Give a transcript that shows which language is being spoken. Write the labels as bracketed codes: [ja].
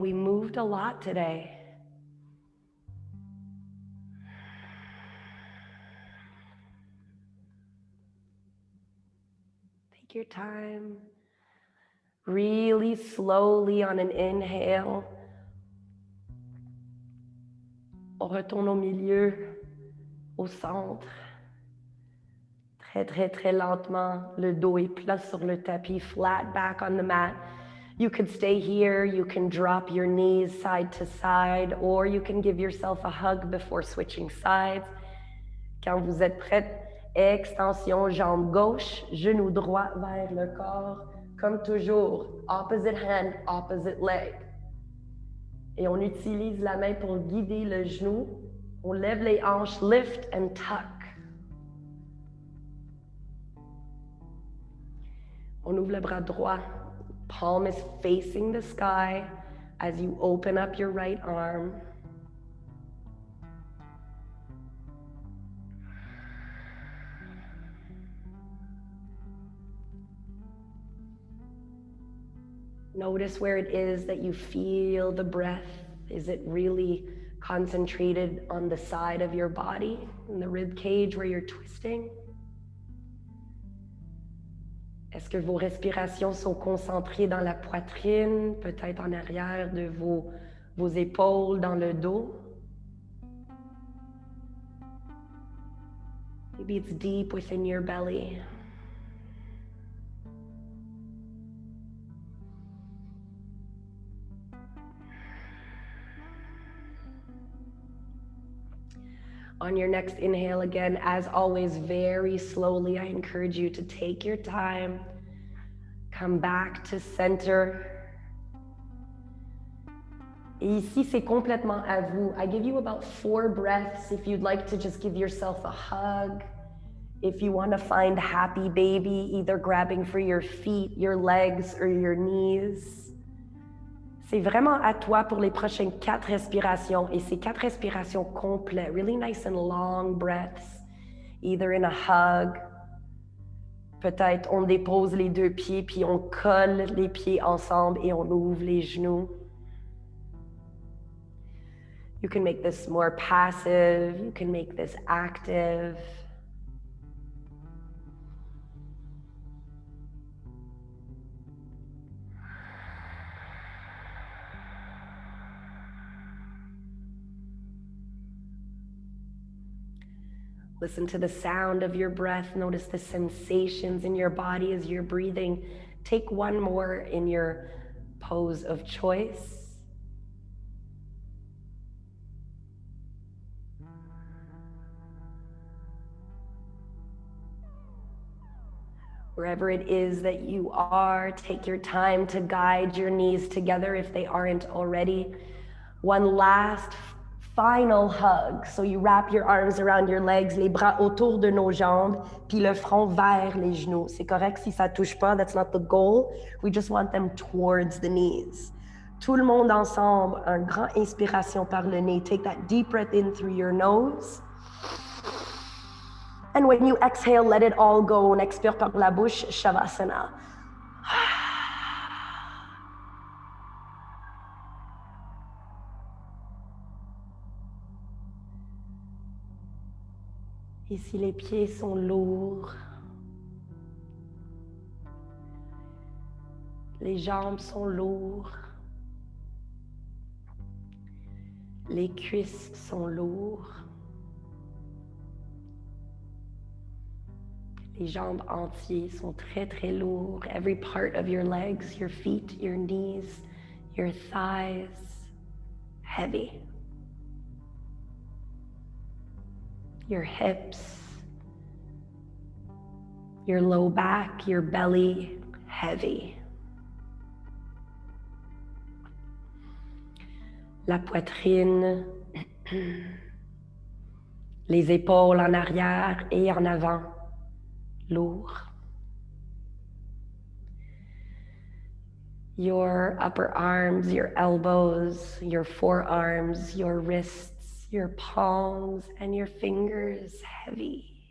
[en] We moved a lot today. Take your time. Really slowly on an inhale. [fr] On retourne au milieu, au centre. Très, très, très lentement. Le dos est plat sur le tapis, [en] flat back on the mat. You could stay here, you can drop your knees side to side, or you can give yourself a hug before switching sides. [fr] Quand vous êtes prête, extension, jambe gauche, genou droit vers le corps. Comme toujours, [en] opposite hand, opposite leg. [fr] Et on utilise la main pour guider le genou. On lève les hanches, [en] lift and tuck. [fr] On ouvre le bras droit. [en] Palm is facing the sky as you open up your right arm. Notice where it is that you feel the breath. Is it really concentrated on the side of your body, in the rib cage where you're twisting? [fr] Est-ce que vos respirations sont concentrées dans la poitrine, peut-être en arrière de vos épaules, dans le dos? [en] Maybe it's deep within your belly. On your next inhale, again, as always, very slowly, I encourage you to take your time. Come back to center. [fr] Et ici, c'est complètement à vous. [en] I give you about 4 breaths if you'd like to just give yourself a hug. If you want to find happy baby, either grabbing for your feet, your legs, or your knees. [fr] C'est vraiment à toi pour les prochaines 4 respirations. Et ces 4 respirations complètes, [en] really nice and long breaths, either in a hug. [fr] Peut-être on dépose les 2 pieds, puis on colle les pieds ensemble et on ouvre les genoux. [en] You can make this more passive, you can make this active. Listen to the sound of your breath. Notice the sensations in your body as you're breathing. Take one more in your pose of choice. Wherever it is that you are, take your time to guide your knees together if they aren't already. One last final hug. So you wrap your arms around your legs, [fr] les bras autour de nos jambes, puis le front vers les genoux. C'est correct si ça touche pas, [en] that's not the goal. We just want them towards the knees. [fr] Tout le monde ensemble, un grand inspiration par le nez. [en] Take that deep breath in through your nose. And when you exhale, let it all go. [fr] On expire par la bouche, [en] Shavasana. [fr] Ici, les pieds sont lourds. Les jambes sont lourdes. Les cuisses sont lourdes. Les jambes entières sont très, très lourdes. [en] Every part of your legs, your feet, your knees, your thighs, heavy. Your hips, your low back, your belly, heavy. [fr] La poitrine, les épaules en arrière et en avant, lourd. [en] Your upper arms, your elbows, your forearms, your wrists, your palms, and your fingers, heavy.